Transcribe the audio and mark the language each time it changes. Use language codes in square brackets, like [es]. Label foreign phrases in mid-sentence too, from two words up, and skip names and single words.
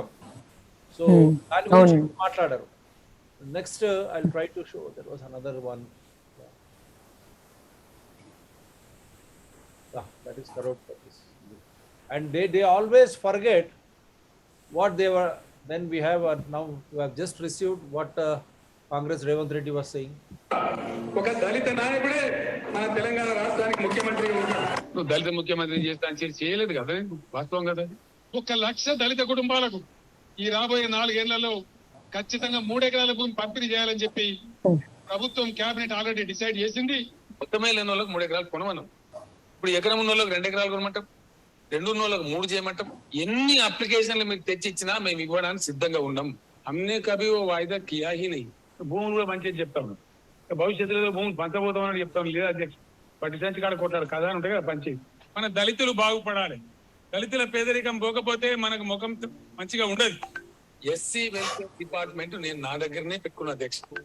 [en] సో [te] దాని గురించి మాట్లాడారు. [en] next I try to show that was another one. that is correct. And they always forget what they were. Then we have now we have just received what Congress Revanth Reddy was saying. [te] ఒక దళిత నాయకుడే మన తెలంగాణ రాష్ట్రానికి ముఖ్యమంత్రిగా ఉన్నాడు. నువ్వు దళిత ముఖ్యమంత్రి చేస్తా అని చేయలేదు కదా, వాస్తవం కదా. 1 లక్ష దళిత కుటుంబాలకు ఈ రాబోయే 4 ఏళ్లలో ఖచ్చితంగా 3 ఎకరాల భూమి పంపిణీ చేయాలని చెప్పి ప్రభుత్వం [en] cabinet already decide [te] చేసింది. మొత్తమే లేని వాళ్ళకి 3 ఎకరాలు కొనమన్నాం. ఇప్పుడు ఎకరం ఉన్న వాళ్ళకి 2 ఎకరాలు కొనమంటాం, 2 ఉన్న వాళ్ళకి 3 చేయమంటాం. ఎన్ని అప్లికేషన్లు మీకు తెచ్చి ఇచ్చినా మేము ఇవ్వడానికి సిద్ధంగా ఉన్నాం. [hi] हमने कभी वो वायदा किया ही नहीं. [te] భూములు కూడా మంచిగా చెప్తాను, భవిష్యత్తులో భూములు పంచబోతామని చెప్తాను. లేదా అధ్యక్షుడు పట్టించి కాడ కొట్టాడు కదా అని ఉంటాయి కదా పంచి. మన దళితులు బాగుపడాలి, దళితుల పేదరికం పోకపోతే మనకు ముఖం మంచిగా ఉండదు. [en] SC welfare department [te] నేను నా దగ్గరనే పెట్టుకున్న అధ్యక్షుడు.